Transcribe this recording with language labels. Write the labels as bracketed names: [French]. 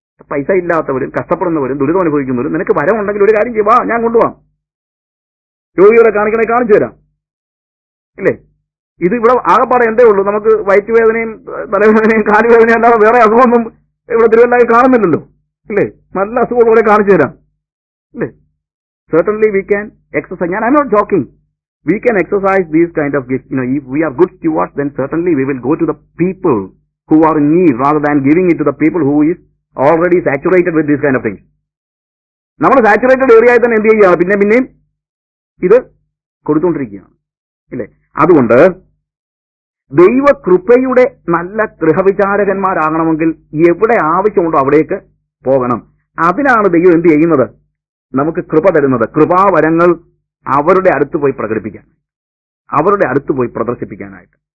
[Malayalam] പൈസ ഇല്ലാത്തവരും കഷ്ടപ്പെടുന്നവരും ദുരിതം അനുഭവിക്കുന്നവരും നിനക്ക് വരമുണ്ടെങ്കിൽ ഒരു കാര്യം ചെയ്യുക, ഞാൻ കൊണ്ടുപോകാം, രോഗികളെ കാണിക്കണേ കാണിച്ചു തരാം. ഇല്ലേ? ഇത് ഇവിടെ ആകെപ്പാടെ എന്തേ ഉള്ളൂ? നമുക്ക് വയറ്റുവേദനയും തലവേദനയും കാലുവേദനയും അല്ലാതെ വേറെ അസുഖമൊന്നും ഇവിടെ തിരുവല്ലായി കാണുന്നില്ലല്ലോ. ഇല്ലേ? നല്ല അസുഖങ്ങളെ കാണിച്ചു തരാം. ഇല്ലേ? [English] Certainly we can exercise. I'm not joking. We can exercise these kind of gifts. If we are good stewards, then certainly we will go to the people who are in need rather than giving it to the people who is already saturated with these kind of things. [Malayalam] നമ്മൾ saturated ഏരിയയിൽ തന്നെ എന്ത് ചെയ്യുകയാണ്? പിന്നെയും ഇത് കൊടുത്തുകൊണ്ടിരിക്കുകയാണ്. ഇല്ലേ? അതുകൊണ്ട് ദൈവകൃപയുടെ നല്ല ഗൃഹവിചാരകന്മാരാകണമെങ്കിൽ എവിടെ ആവശ്യമുണ്ടോ അവിടേക്ക് പോകണം. അതിനാണ് ദൈവം എന്ത് ചെയ്യുന്നത്? നമുക്ക് കൃപ തരുന്നത്. കൃപാവരങ്ങൾ അവരുടെ അടുത്ത് പോയി പ്രകടിപ്പിക്കാൻ, അവരുടെ അടുത്ത് പോയി പ്രദർശിപ്പിക്കാനായിട്ട്.